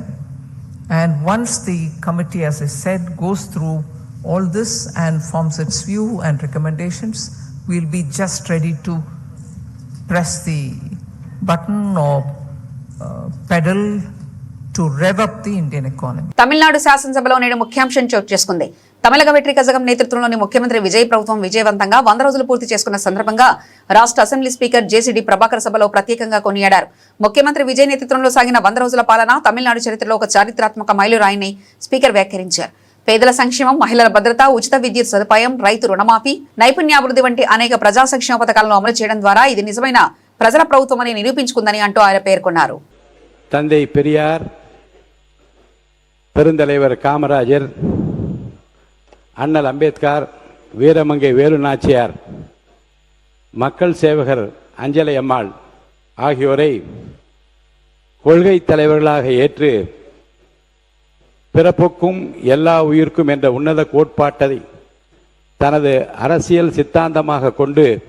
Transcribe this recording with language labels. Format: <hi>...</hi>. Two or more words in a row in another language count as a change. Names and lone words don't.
<en>And once the committee, as I said, goes through all this and forms its view and recommendations, we'll be just ready to press the button or pedal to rev up the Indian economy.</en> <te>తమిళనాడు శాసనసభలో నేడు ముఖ్యాంశం చోటు చేసుకుంది. తమిళగ వెట్రి కజగం నేతృత్వంలోని ముఖ్యమంత్రి విజయ్ ప్రభుత్వం విజయవంతంగా 100 రోజులు పూర్తి చేసుకున్న సందర్భంగా రాష్ట్ర అసెంబ్లీ స్పీకర్ జేసీడీ ప్రభాకర్ సభలో ప్రత్యేకంగా కొనియాడారు. ముఖ్యమంత్రి విజయ్ నేతృత్వంలో సాగిన 100 రోజుల పాలన తమిళనాడు చరిత్రలో ఒక చారిత్రాత్మక మైలురాయిని స్పీకర్ వ్యాఖ్యానించారు. పేదల సంక్షేమం, మహిళల భద్రత, ఉచిత విద్యుత్ సదుపాయం, రైతు రుణమాఫీ, నైపుణ్యాభివృద్ధి వంటి అనేక ప్రజా సంక్షేమ పథకాలను అమలు చేయడం ద్వారా ఇది నిజమైన ప్రజల ప్రభుత్వమని నిరూపించుకుందని అంటూ ఆయన పేర్కొన్నారు.</te> <ta>தந்தை பெரியார், பெருந்தலைவர் காமராஜர், அண்ணல் அம்பேத்கர், வீரமங்கை வேலு நாச்சியார், மக்கள் சேவகர் அஞ்சலை அம்மாள் ஆகியோரை கொள்கை தலைவர்களாக ஏற்று பிறப்புக்கும் எல்லா உயிர்க்கும் என்ற உன்னத கோட்பாட்டை தனது அரசியல் சித்தாந்தமாக கொண்டு</ta>